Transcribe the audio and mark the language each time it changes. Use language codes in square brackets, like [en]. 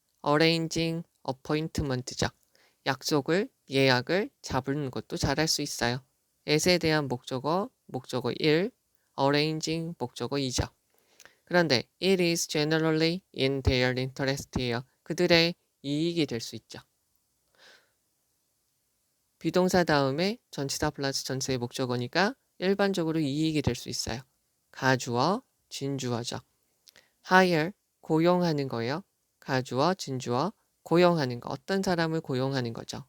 [en] arranging appointment죠. [ko] 약속을, 예약을 잡는 것도 잘할 수 있어요. at에 대한 목적어 1, arranging 목적어 2죠. 그런데 [en] it is generally in their interest예요. [ko] 그들의 이익이 될 수 있죠. 비동사 다음에 전치사 플러스 전체의 목적어니까 일반적으로 이익이 될 수 있어요. 가주어, 진주어죠. hire, 고용하는 거예요. 가주어, 진주어, 고용하는 거. 어떤 사람을 고용하는 거죠.